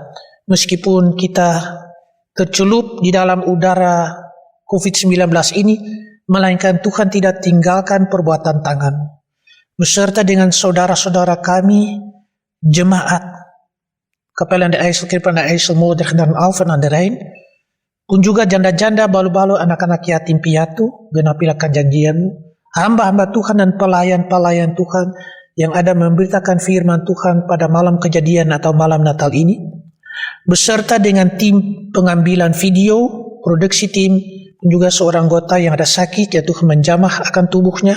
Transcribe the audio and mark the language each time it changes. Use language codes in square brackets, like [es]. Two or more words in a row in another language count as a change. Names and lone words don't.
[id] Meskipun kita tercelup di dalam udara COVID-19 ini, melainkan Tuhan tidak tinggalkan perbuatan tangan. Beserta dengan saudara-saudara kami, jemaat, Kapel aan de IJssel, Krip aan de IJssel, Moordrecht dan Alphen aan de Rijn, pun juga janda-janda, balu-balu, anak-anak yatim piatu, genapilah janjian-Mu, hamba-hamba Tuhan dan pelayan-pelayan Tuhan yang ada memberitakan firman Tuhan pada malam kejadian atau malam Natal ini, beserta dengan tim pengambilan video, produksi tim, dan juga seorang anggota yang ada sakit, ya Tuhan menjamah akan tubuhnya.